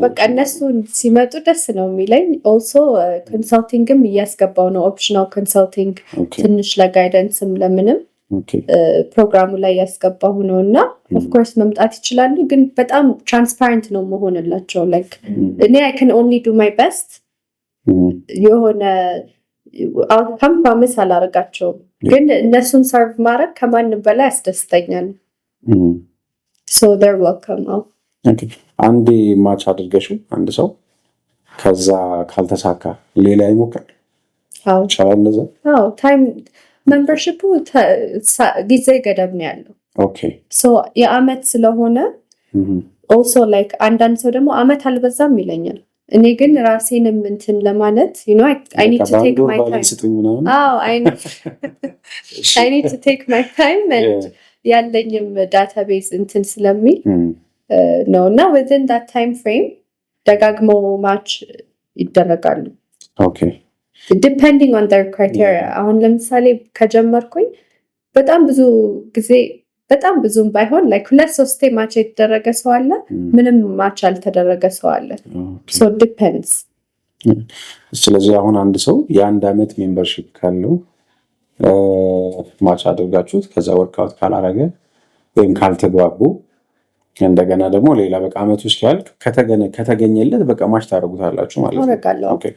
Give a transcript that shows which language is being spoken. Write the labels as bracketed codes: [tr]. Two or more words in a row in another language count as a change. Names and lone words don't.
[am] በቃ እነሱ ሲመጡ ደስ ነው የሚለኝ። [en] also consultingም [am] እያስገባው ነው፣ [en] optional consulting [am] ትንሽ ለጋይደንስም ለምንም ፕሮግራሙ ላይ ያስገባሁ ነው እና [en] of course [am] መምጣት ይችላሉ። ግን በጣም ትራንስፓረንት ነው መሆንላቸው። ላይክ እኔ [en] I can only do my best [am] የሆነ አውትካም ፕሮሚስ አላደርጋቸውም። ግን እነሱን ሰርቭ ማድረግ ከማንም በላይ ያስደስተኛል። [en] so they're welcome now [am] አንዴ ማች አድርገሽው አንድ ሰው ከዛ ካልተሳካ ሌላ ይሞክራል። እንደዛ [en] time membershipኡ [am] ጊዜ ገደብ ነው ያለው። so የአመት ስለሆነ [en] also like [am] አንዳንድ ሰው ደግሞ አመት አልበዛም ይለኛል። እኔ ግን ራሴንም እንትን ለማለት [en] I need to take my time. I need to take my time and [am] ያለኝም ዳታቤዝ እንትን ስለሚል ነው እና [en] within that time frame [am] ደጋግሞ ማች ይደረጋሉ። [en] depending on their criteria. [am] አሁን ለምሳሌ ከጀመርኩኝ በጣም ብዙ ጊዜ በጣም ብዙም ባይሆን like 2-3 ማች የተደረገ ሰው አለ፣ ምንም ማች አልተደረገ ሰው አለ። [en] so depends. [am] ስለዚህ አሁን አንድ ሰው የአንድ አመት ሜምበርሺፕ ካለው ማች አድርጋችሁት ከዛ ወርክአውት ካላረገ ወይም ካልተግባቡ እንደገና ደግሞ ሌላ በቃ አመቱ እስኪያልቅ ከተገኘለት በቃ ማች ታደርጉታላችሁ ማለት ነው።